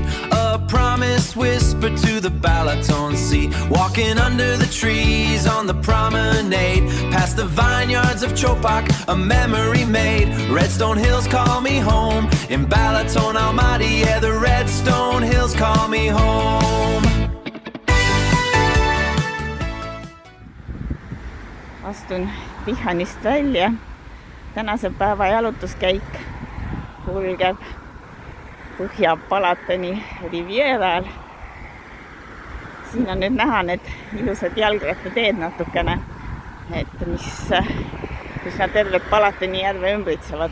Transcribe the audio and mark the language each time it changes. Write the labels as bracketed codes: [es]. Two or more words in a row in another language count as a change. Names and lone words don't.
[en] A promise whispered to the Balaton Sea. Walking under the trees on the promenade. Past the vineyards of Chopak, a memory made. Redstone Hills call me home. In Balaton Almaty, yeah, the Redstone Hills call me home. [et] Astun Tihanist välja. Tänase päeva jalutuskäik kulgeb Põhja-Palatoni rivieral. Siin on nüüd näha need ilusad jalgrattateed natukene, mis nad tervet Palatoni järve ümbritsevad.